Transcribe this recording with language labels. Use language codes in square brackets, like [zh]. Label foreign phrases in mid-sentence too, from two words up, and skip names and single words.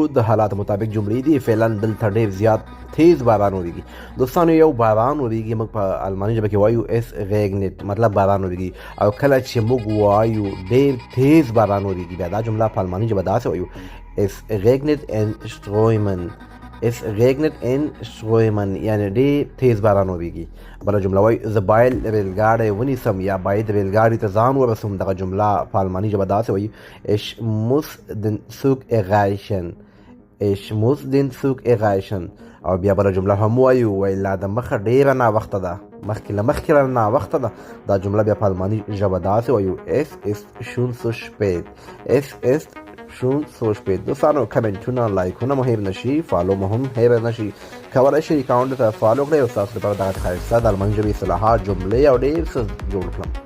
[ps] د حالات مطابق جملې دي. فعلا دلته ډېر زیات تیز باران وریږي. دوستانو، یو باران وریږي، موږ په الماني ژبه کې وایو [de] Es regnet, [ps] مطلب باران وریږي. او کله چې موږ وایو ډېر تیز باران وریږي، بیا دا جمله په الماني ژبه داسې وایو: [de] Es regnet in Strömen. Es regnet in Strömen، [ps] یعنی ډېر تیز باران وریږي. بله جمله وایي: زه باید ریلګاډی ونیسم، یا باید ریلګاډي ته ځان ورسوم. دغه جمله په الماني ژبه داسې وایي: [de] Ich muss den Zug erreichen. Ich muss den Zug erreichen. [ps] او بیا بله جمله هم وایو: لا د مخه ډېره ناوخته ده، مخکې له مخکې را ناوخته ده. دا جمله بیا په الماني ژبه داسې وایو: [de] Es ist schon zu spät. Es ist schon so spät. [ps] دوستانو، کمنټونه، لایکونه مو هیر نشي، فالو مو هم هیر نشي. کولی شئ اکاونټ ته فالو کړئ او ستاسو لپاره دغه ښایسته د الماني ژبې اصطلاحات، جملې او ډېر څه جوړ کړم.